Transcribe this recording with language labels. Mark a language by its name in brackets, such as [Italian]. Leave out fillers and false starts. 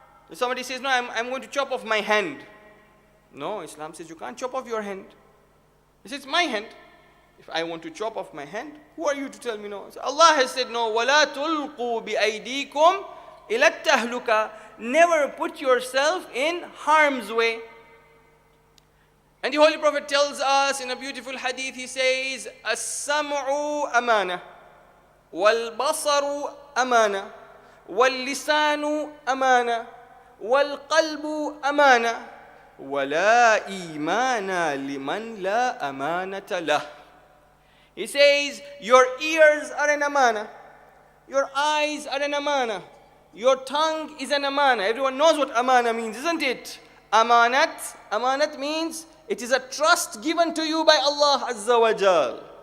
[English] If somebody says, no, I'm going to chop off my hand. No, Islam says you can't chop off your hand. He says, it's my hand. If I want to chop off my hand, who are you to tell me no? So Allah has said no. [Arabic] وَلَا تُلْقُوا بِأَيْدِيكُمْ إِلَى التَّهْلُكَةِ. [English] Never put yourself in harm's way. And the Holy Prophet tells us in a beautiful hadith, he says, [Arabic] السَّمْعُ أَمَانَةٌ وَالْبَصَرُ أَمَانَةٌ وَاللِّسَانُ أَمَانَةٌ وَالْقَلْبُ أَمَانَةٌ وَلَا إِيمَانَ لِمَنْ لَا أَمَانَةَ لَهُ. [English] He says, your ears are an amana, your eyes are an amana, your tongue is an amana. Everyone knows what amana means, isn't it? Amanat means it is a trust given to you by Allah Azza wa Jal.